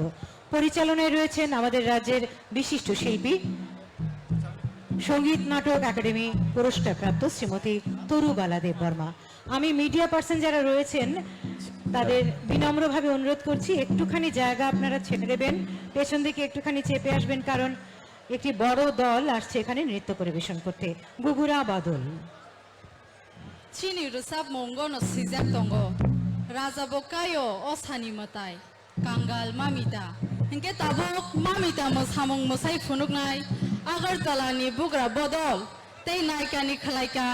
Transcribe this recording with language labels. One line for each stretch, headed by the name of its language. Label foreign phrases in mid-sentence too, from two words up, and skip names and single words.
Bangla: পরিচালনায় রয়েছেন আমাদের রাজ্যের বিশিষ্ট শিল্পী, সঙ্গীত নাটক একাডেমি পুরস্কারপ্রাপ্ত শ্রীমতী তরুবালা দেববর্মা। আমি মিডিয়া পার্সন যারা রয়েছেন তাদের বিনম্রভাবে অনুরোধ করছি একটুখানি জায়গা আপনারা ছেড়ে দেবেন, পেছন দিকে একটুখানি চেপে আসবেন, কারণ একটি বড় দল আসছে এখানে নৃত্য পরিবেশন করতে।
Kok Borok: ঘুঘুরা বদল। Chini rusap mongo no sizak tongo. Raja bokayo osani matai. Kangal mamita. Hingke tabok mamita mo samong mo sai funuk nai. Agartala ni bugra bodol. Tei naika ni khalaika.